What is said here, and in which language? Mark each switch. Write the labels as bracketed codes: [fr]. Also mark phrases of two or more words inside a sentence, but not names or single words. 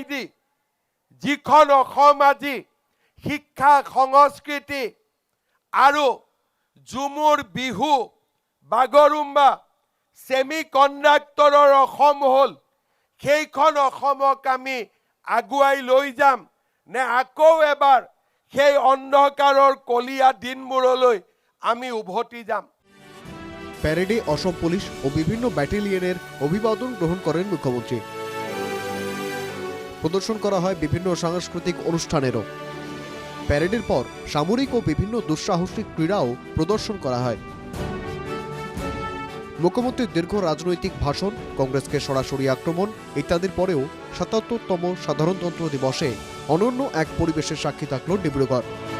[as] দি যিখন অসম আজি শিক্ষা, সংস্কৃতি আৰু ঝুমুৰ, বিহু, বাগৰুম্বা, ছেমি কণ্ডাক্টৰৰ অসম হ'ল, সেইখন অসমক আমি আগুৱাই লৈ যাম নে আকৌ এবাৰ সেই অন্ধকাৰৰ কলীয়া দিনবোৰলৈ আমি উভতি যাম? [bn] প্যারেডে অসম পুলিশ ও বিভিন্ন ব্যাটালিয়নের অভিবাদন গ্রহণ করেন মুখ্যমন্ত্রী। প্রদর্শন করা হয় বিভিন্ন সাংস্কৃতিক অনুষ্ঠানেরও। প্যারেডের পর সামরিক ও বিভিন্ন দুঃসাহসিক ক্রীড়াও প্রদর্শন করা হয়। মুখ্যমন্ত্রীর দীর্ঘ রাজনৈতিক ভাষণ, কংগ্রেসকে সরাসরি আক্রমণ ইত্যাদির পরেও ৭৭তম সাধারণতন্ত্র দিবসে অনন্য এক পরিবেশের সাক্ষী থাকল ডিব্রুগড়।